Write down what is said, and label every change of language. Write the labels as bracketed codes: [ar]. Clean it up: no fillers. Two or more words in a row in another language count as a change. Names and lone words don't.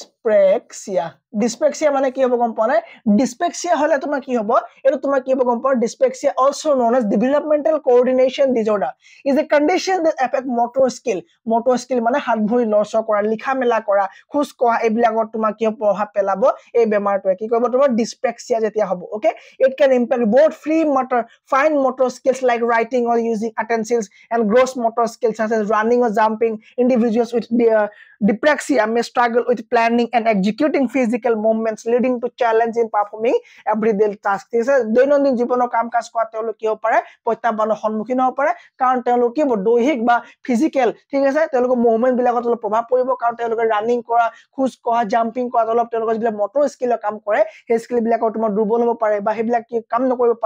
[as] ডিসপেক্সিয়া মানে কি হ'ব গম পোৱা নাই ডিসপেক্সিয়া হলে তোমাৰ কি হ'ব এটো তোমাৰ কি হ'ব গম পোৱা ডিসপেক্সিয়া [en] also known as developmental coordination disorder is a condition that affect motor skill [as] মানে হাত ভৰি লৰচৰ কৰা লিখা মেলা কৰা খুজ কোৱা এইবিলাকত তোমাৰ কি প্ৰভাৱ পেলাব এই বেমাৰটোৱে কি কৰিব তোমাৰ ডিসপেক্সিয়া যেতিয়া হ'ব ওকে [en] it can impact both fine motor skills like writing or using utensils and gross motor skills such as running or jumping individuals with dypraxia may struggle with planning and executing physical movements leading to challenge in performing everyday tasks [as] ঠিক আছে দৈনন্দিন জীৱনৰ কাম কাজ কৰা তেওঁলোক কি হ'ব পাৰে প্ৰত্যাহ্বানৰ সন্মুখীন হ'ব পাৰে কাৰণ তেওঁলোক কি দৈহিক বা ফিজিক্যাল ঠিক আছে তেওঁলোকৰ মুভমেন্ট বিলাকত অলপ প্ৰভাৱ পৰিব কাৰণ তেওঁলোকে ৰানিং কৰা খুজ কোৱা জাম্পিং কৰা অলপ তেওঁলোকৰ যিবিলাক মটৰ স্কিলৰ কাম কৰে সেই স্কিল বিলাকৰ তোমাৰ দুৰ্বল হ'ব পাৰে বা সেইবিলাক কি কাম নকৰিব পাৰে